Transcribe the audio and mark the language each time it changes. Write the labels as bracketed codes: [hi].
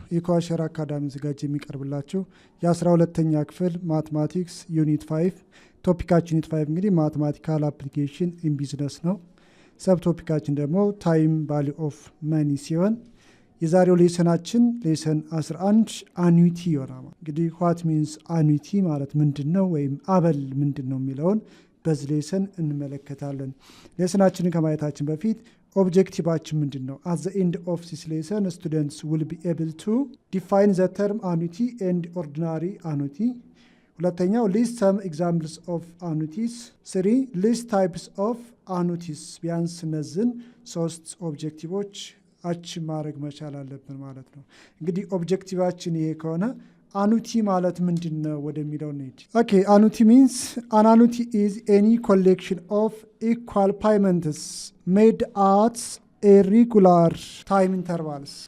[am] ኢኳሸር አካዳሚ ዝግጅት የሚቀርብላችሁ የ12ኛ ክፍል ማትማቲክስ ዩኒት 5 ቶፒካችን ዩኒት 5 እንግዲህ ማትማቲካል አፕሊኬሽን ኢን ቢዝነስ ነው። ሰብ ቶፒካችን ደግሞ ታይም ቫልዩ ኦፍ መኒ ሲሆን የዛሬው ሌሰናችን ሌሰን 11 አኑቲ ይሆናል። እንግዲህ [en] ዋት ሚንስ [am] አኑቲ ማለት ምንድነው ወይም አበል ምንድነው የሚለውን በዚህ ሌሰን እንመለከታለን። ሌሰናችንን ከማየታችን በፊት ኦብጀክቲቫችን ምንድነው? [en] at the end of this lesson students will be able to define the term annuity and ordinary annuity. ሁለተኛው list some examples of annuities. 3 list types of annuities. [am] ቢያንስ እነዚህን ሶስት ኦብጀክቲቮች አቺቭ ማድረግ መቻል አለብን ማለት ነው። እንግዲህ ኦብጀክቲቫችን ይሄ ከሆነ አኑቲ ማለት ምንድነው ወደሚለው እንሂድ። [en] ኦኬ አኑቲ ሚንስ an annuity is any collection of equal payments made at a regular time intervals.